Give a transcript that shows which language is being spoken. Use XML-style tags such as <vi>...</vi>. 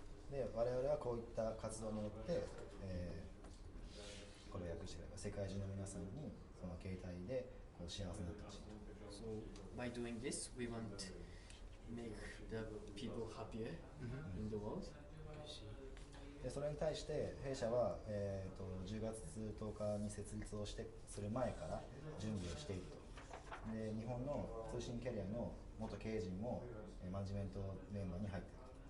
<ja>で我々はこういった活動によって、これを訳してくれば世界中の皆さんにその携帯でこう幸せになってほしいと。</ja> <en>So by doing this, we want to make the people happier in the world.</en> <ja>でそれに対して弊社は、10月10日に設立をする前から準備をしていると。で日本の通信キャリアの元経営陣もマネジメントメンバーに入っている。</ja>